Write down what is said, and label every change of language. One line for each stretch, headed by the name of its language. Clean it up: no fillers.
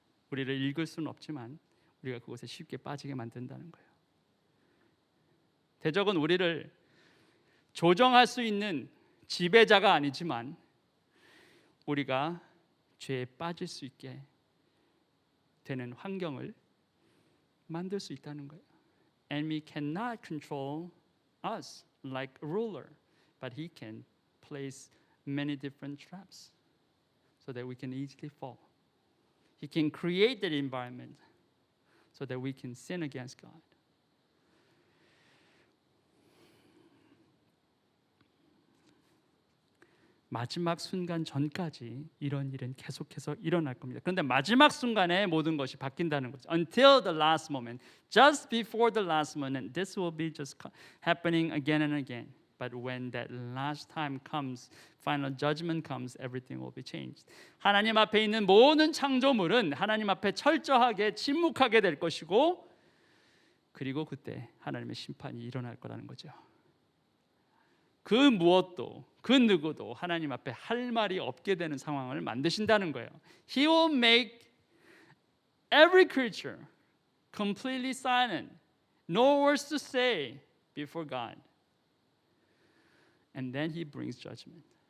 Korean: 우리를 읽을 수는 없지만 우리가 그곳에 쉽게 빠지게 만든다는 거예요. 대적은 우리를 조정할 수 있는 지배자가 아니지만 우리가 죄에 빠질 수 있게 되는 환경을 만들 수 있다는 거예요.
English: Enemy cannot control us like a ruler, but he can place many different traps so that we can easily fall. He can create that environment so that we can sin against God.
Korean: 마지막 순간 전까지 이런 일은 계속해서 일어날 겁니다. 그런데 마지막 순간에 모든 것이 바뀐다는 거죠.
English: Until the last moment, just before the last moment, this will be just happening again and again. But when that last time comes, final judgment comes, everything will be changed.
Korean: 하나님 앞에 있는 모든 창조물은 하나님 앞에 철저하게 침묵하게 될 것이고, 그리고 그때 하나님의 심판이 일어날 거라는 거죠. 그 무엇도 그 누구도 하나님 앞에 할 말이 없게 되는 상황을 만드신다는 거예요.
English: He will make every creature completely silent, no words to say before God. And then he brings judgment.